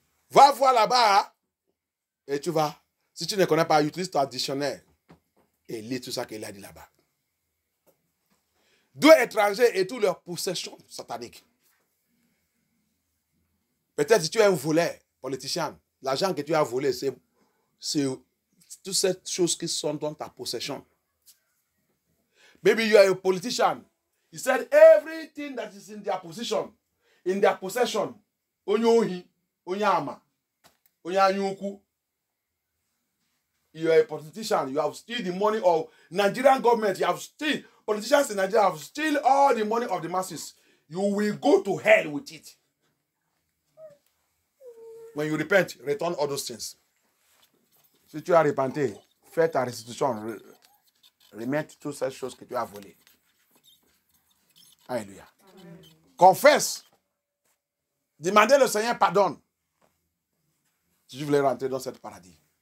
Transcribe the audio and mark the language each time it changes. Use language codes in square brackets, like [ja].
[fr] Va voir là-bas et tu vas. Si tu ne connais pas, utilise ton dictionnaire et lis tout ça qu'il a dit là-bas. Dieu étranger et toutes leurs possessions sataniques. Peut-être si tu es un voleur, politicien, l'argent que tu as volé, c'est toutes ces choses qui sont dans ta possession. [en] Maybe you are a politician. He said everything that is in their possession, onyohi. Onyama, Onyanyuku. You are a politician. You have steal the money of Nigerian government. You have steal. Politicians in Nigeria have steal all the money of the masses. You will go to hell with it. When you repent, return all those things. [fr] Si tu as repenté, fais ta restitution. Remets toutes ces choses que tu as volées. Alléluia. Confesse. Demandez le Seigneur pardon. Si tu voulais rentrer dans ce paradis.